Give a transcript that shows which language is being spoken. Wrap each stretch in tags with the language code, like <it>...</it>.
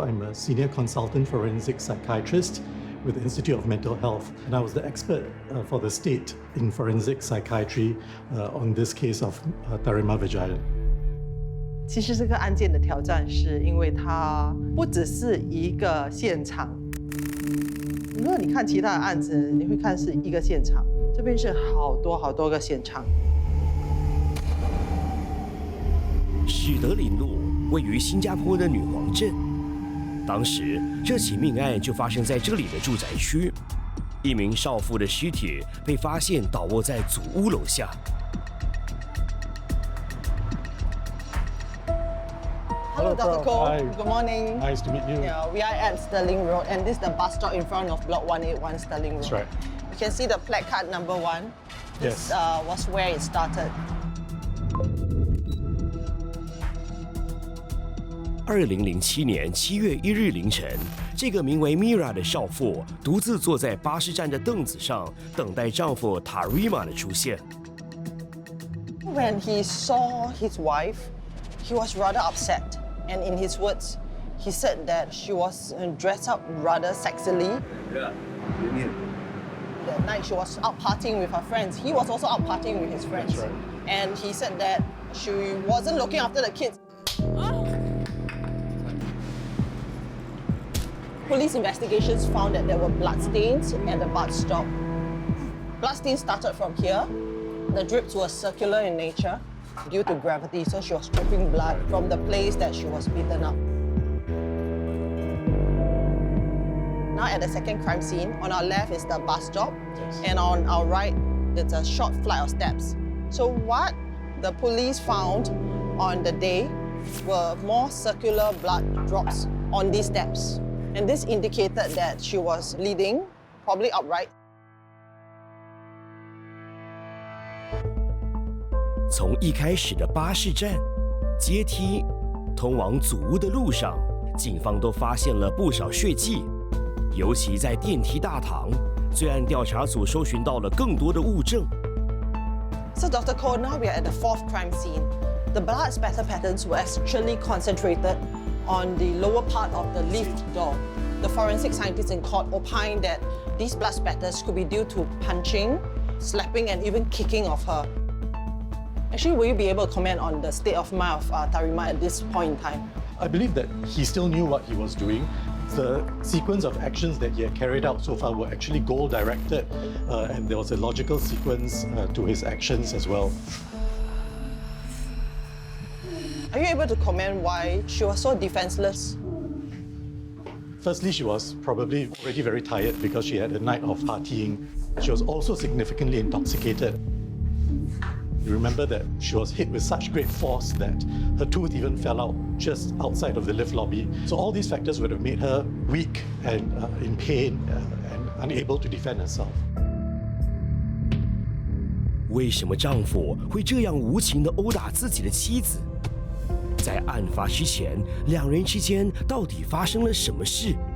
<en>I'm a senior consultant forensic psychiatrist with the Institute of Mental Health, and I was the expert for the state in forensic psychiatry on this case of Tarima Vijayan.</en> <zh>其实这个案件的挑战是因为它不只是一个现场。如果你看其他的案子，你会看是一个现场，这边是好多个现场。史德林路位于新加坡的女皇镇，当时这起命案就发生在这里的住宅区，一名少妇的尸体被发现倒卧在祖屋楼下。</zh> <en>Hello, Dr. Koh. Hi. Good morning. Nice to meet you. Yeah, we are at Sterling Road, and this is the bus stop in front of Block 181 Sterling Road. That's right. You can see the placard number 1. This Yes. Was where it started.</en> <zh>2007年7月1日凌晨，这个名为 Mira 的少妇独自坐在巴士站的凳子上，等待丈夫 Tarima 的出现。</zh> <en>When he saw his wife, he was rather upset, and in his words, he said that she was dressed up rather sexily. That night she was out partying with her friends. He was also out partying with his friends. That's right. And he said that she wasn't looking after the kids. Police investigations found that there were bloodstains at the bus stop. blood stain started from here. The drips were circular in nature due to gravity, so she was dripping blood from the place that she was beaten up. Now at the second crime scene, on our left is the bus stop, and on our right, it's a short flight of steps. So what the police found on the day were more circular blood drops on these steps. And this indicated that she was bleeding, probably upright.</en> <zh>从一开始的巴士站、阶梯，通往祖屋的路上，警方都发现了不少血迹。尤其在电梯大堂，罪案调查组搜寻到了更多的物证。</zh> <en>So Dr. Koh, now we are at the fourth crime scene. The blood spatter patterns were actually concentrated on the lower part of the lift door. The forensic scientists in court opined that these blood spatters could be due to punching, slapping, and even kicking of her. Actually, will you be able to comment on the state of mind of Tareema at this point in time? I believe that he still knew what he was doing. The sequence of actions that he had carried out so far were actually goal-directed, and there was a logical sequence to his actions as well. Are you able to comment why she was so defenseless? Firstly, she was probably already very tired because she had a night of partying. She was also significantly intoxicated. You remember that she was hit with such great force that her tooth even fell out just outside of the lift lobby. So all these factors would have made her weak and in pain and unable to defend herself.</en> <zh>为什么丈夫会这样无情地殴打自己的妻子？在案发之前，两人之间到底发生了什么事？</zh>